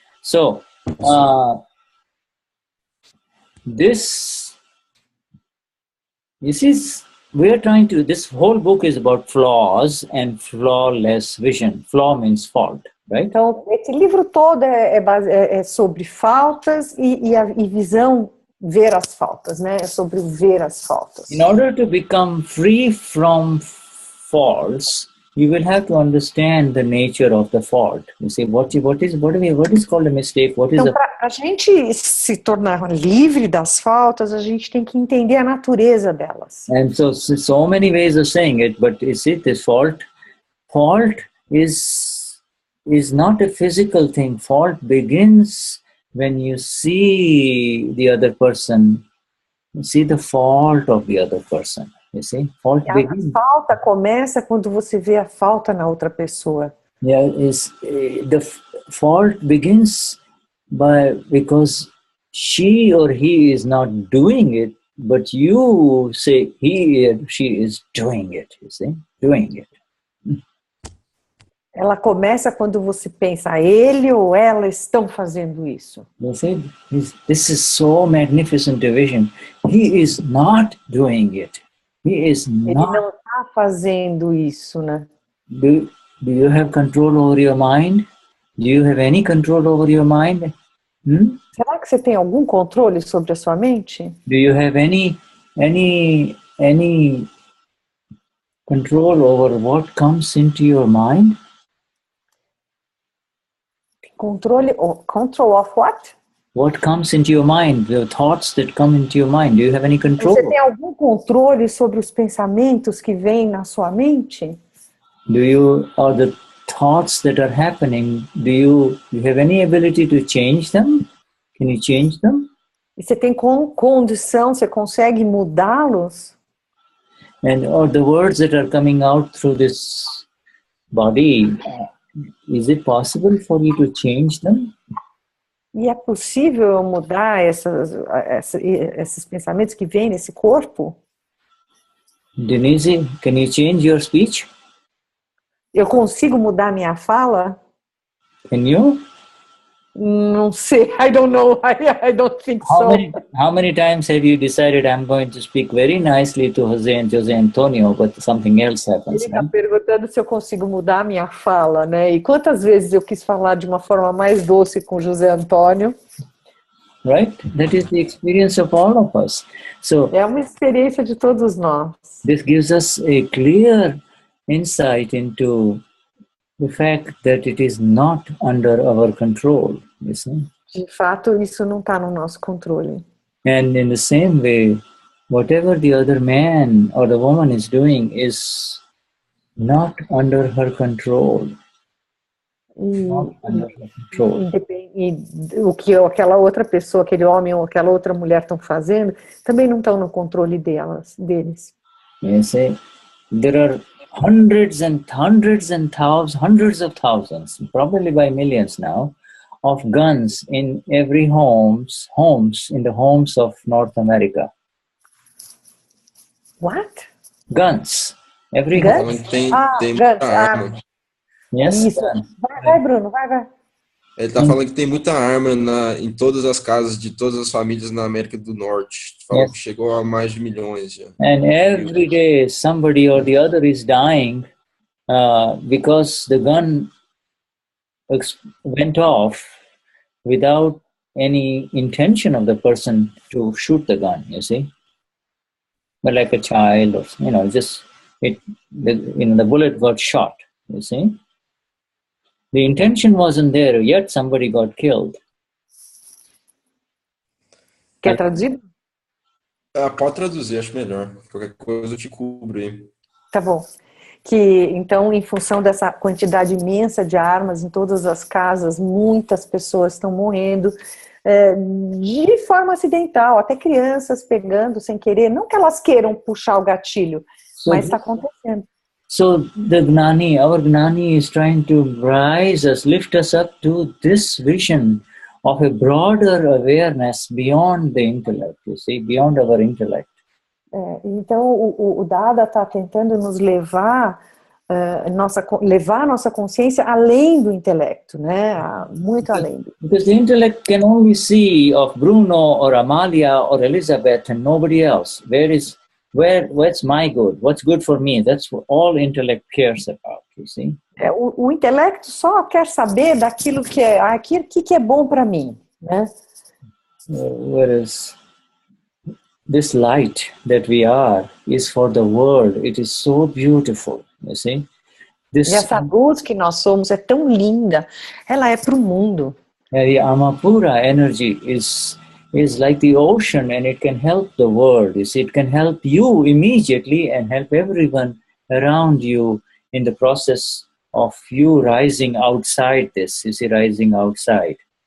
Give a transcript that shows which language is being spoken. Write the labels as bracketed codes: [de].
[en] So, this is, we are trying to, this whole book is about flaws and flawless vision. Flaw means fault. Right? [pt] Então, esse livro todo é sobre faltas e visão, ver as faltas, né? É sobre ver as faltas. [en] In order to become free from faults, you will have to understand the nature of the fault. You see, what is called a mistake? [pt] Então, para a gente se tornar livre das faltas, a gente tem que entender a natureza delas. [en] And so many ways of saying it, but you see, this fault is not a physical thing. Fault begins when you see the other person, you see the fault of the other person. You see, fault begins. [pt] A falta começa quando você vê a falta na outra pessoa. [en] Yeah, the fault begins because she or he is not doing it, but you say he or she is doing it. You see, doing it. [pt] Ela começa quando você pensa, ele ou ela estão fazendo isso. [en] You see, this is so magnificent division. He is not doing it. He is not. [pt] Ele não está fazendo isso, né? [en] Do you have control over your mind? Do you have any control over your mind? [pt] Será que você tem algum controle sobre a sua mente? [en] Do you have any control over what comes into your mind? Control of what? What comes into your mind, the thoughts that come into your mind, do you have any control? [pt] Você tem algum controle sobre os pensamentos que vêm na sua mente? [en] Or the thoughts that are happening, do you have any ability to change them? Can you change them? [pt] E você tem condição, você consegue mudá-los? [en] Or the words that are coming out through this body, is it possible for you to change them? [pt] E é possível mudar esses pensamentos que vêm nesse corpo? [en] Denize, can you change your speech? [pt] Eu consigo mudar minha fala? [en] Can you? [pt] Não sei, [en] I don't know, I don't think so. How many times have you decided I'm going to speak very nicely to José and José Antonio, but something else happens? [pt] Ele está perguntando se eu consigo mudar a minha fala, né? E quantas vezes eu quis falar de uma forma mais doce com José Antônio? [en] Right? That is the experience of all of us. So [pt] é uma experiência de todos nós. [en] This gives us a clear insight into the fact that it is not under our control, you see? [pt] De fato, isso não está no nosso controle. [en] And in the same way, whatever the other man or the woman is doing is not under her control. Not under her control. [pt] E o que aquela outra pessoa, aquele homem ou aquela outra mulher estão fazendo, também não estão no controle deles. [en] You see, there are hundreds of thousands, probably by millions now, of guns in every homes in the homes of North America. What? Guns. Every guns? home. [pt] Tem [en] guns. [pt] muita arma. [en] Yes. [pt] Isso. Vai, Bruno, vai. Ele está falando que tem muita arma em todas as casas de todas as famílias na América do Norte. Falou que chegou a mais de milhões já. [en] And every day somebody or the other is dying because the gun went off without any intention of the person to shoot the gun, you see. But like a child, or the bullet got shot, you see. The intention wasn't there, yet somebody got killed. [pt] Quer traduzir? Pode traduzir, acho melhor. Qualquer coisa eu te cubro aí. Tá bom. Que, então, em função dessa quantidade imensa de armas em todas as casas, muitas pessoas estão morrendo de forma acidental, até crianças pegando sem querer. Não que elas queiram puxar o gatilho, mas está acontecendo. [en] So the Gnani, our Gnani is trying to rise us, lift us up to this vision of a broader awareness beyond the intellect, you see, beyond our intellect. [pt] Então o Dada está tentando nos levar levar nossa consciência além do intelecto, né? Muito além. [en] Because the intellect can only see of Bruno or Amalia or Elizabeth and nobody else. What's my good? What's good for me? That's what all intellect cares about, you see. [pt] O intelecto só quer saber daquilo que é bom para mim, né? [en] Whereas this light that we are is for the world. It is so beautiful, you see. [pt] E essa luz que nós somos é tão linda. Ela é para o mundo. [en] The Amapura energy is like the ocean, and it can help the world. You see, it can help you immediately and help everyone around you in the process of you rising outside this. You see, rising outside.